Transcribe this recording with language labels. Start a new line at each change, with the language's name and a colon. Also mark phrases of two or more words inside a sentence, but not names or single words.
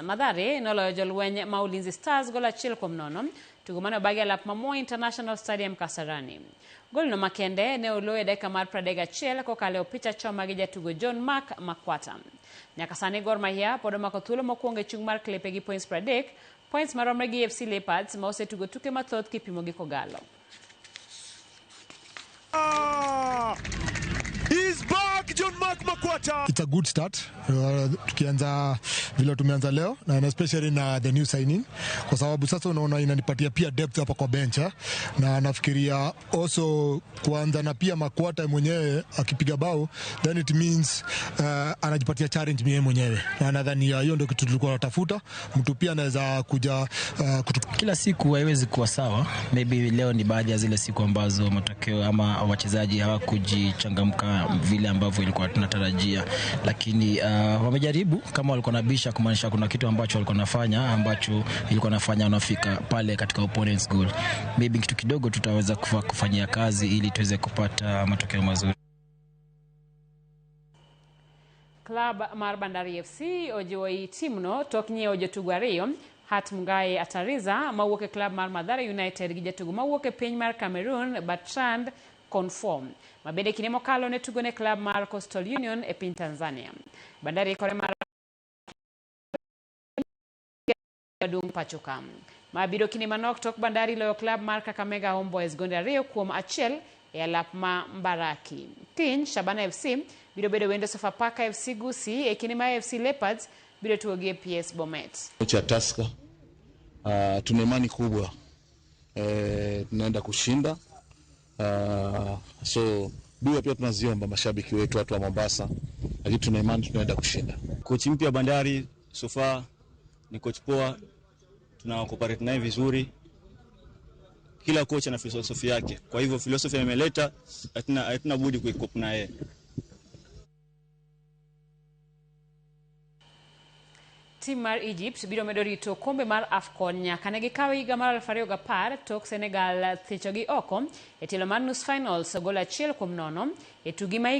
Luo (Kenya and Tanzania): Mathare noloyo jolweny ma Ulinzi Stars gol 1-0 tugo mane obagi alap ma Moi International Stadium Kasarani. Gol no makende ne oloyo dakika mar 31 kokalo picha choma gi jatugo John Mark Makwata. Nyaka sani Gor Mahia pod omako thuolo mokwongo e chung mar klepe gi points 30, points maromre gi AFC Leopards ma osetugo tuke mathoth kipimo gi Kogalo.
English: He's back, John Mark Makwata. It's a good start.
Swahili: Tukianza vile tumeanza leo na especially na
English: the new signing
Swahili: kwa sababu sasa unaona inanipatia pia depth hapa kwa bench na nafikiria also kuanza na pia Makwata mwenyewe akipiga bao
English: then it means
Swahili: anajipatia challenge mwenyewe mwenyewe na nadhani hiyo ndio kitu tulikuwa tunatafuta. Mtu pia anaweza kuja kila siku haiwezi kuwa sawa. Maybe leo ni baadhi ya zile siku ambazo matokeo ama wachezaji hawakujichangamka vile ambavyo ilikuwa tunatarajia, lakini wamejaribu kama walikuwa nabisha kumaanisha kuna kitu ambacho walikuwa nafanya ambacho ilikuwa nafanya wanafika pale katika
English: opponent's goal.
Swahili: Maybe kitu kidogo tutaweza kufanyia kazi ili tuweze kupata matokeo mazuri.
Luo (Kenya and Tanzania): Club mar Bandari FC ojiwo timno tok nyiewo jotugo ariyo Hatmungai Atariza mawuok club mar Mathare United gi jatugo mawuok piny mar Cameroon Bertrand Conform. Mabede kine mokalo ne tugo ne club mar Coastal Union e piny Tanzania. Bandari kore mar Badung Pachoka. Mabiro kine manok tok Bandari loyo club mar Kakamega Homeboys gonde 2-1 e alap ma Mbaraki. Kiny Shabana FC biro bedo wendo Sofapaka FC Gusii e kine ma AFC Leopards biro tugo gi PS Bomet.
Swahili: Cha Tusker tuna imani kubwa tunaenda kushinda. So dua pia tunaziomba mashabiki wetu watu wa Mombasa, lakini tuna imani tunaenda kushinda. Coach mpya Bandari
English: so far
Swahili: ni coach poa, tuna cooperate naye vizuri. Kila coach ana philosophy yake, kwa hivyo philosophy ameleta, hatuna budi kuikopa naye.
Luo (Kenya and Tanzania): Team mar Egypt biro medo rito kombe mar AFCON nyaka ne gikawo higa mar 2010 tok Senegal thicho gi oko e telo mar nus finals gol 1-0 e tugi ma